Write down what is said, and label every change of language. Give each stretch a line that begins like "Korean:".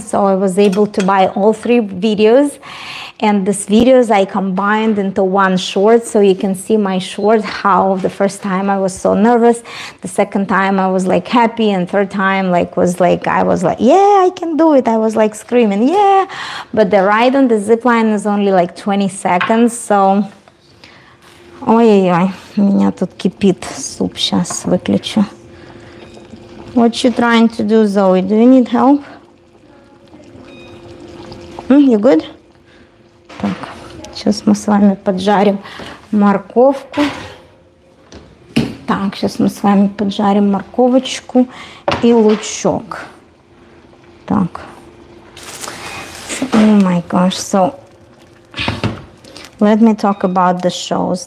English: So I was able to buy all 3 videos, and these videos I combined into one short, so you can see my short, how the first time I was so nervous, the second time I was like happy, and third time I was like, yeah, I can do it. I was like screaming, yeah. But the ride on the zip line is only like 20 seconds, so...
Russian: Ой-ой-ой, у меня тут кипит суп, сейчас выключу.
English: What you trying to do, Zoe? Do you need help? You good?
Russian: Так, сейчас мы с вами поджарим морковку. Так, сейчас мы с вами поджарим морковочку и лучок. Так.
English: Oh my gosh, so let me talk about the shows.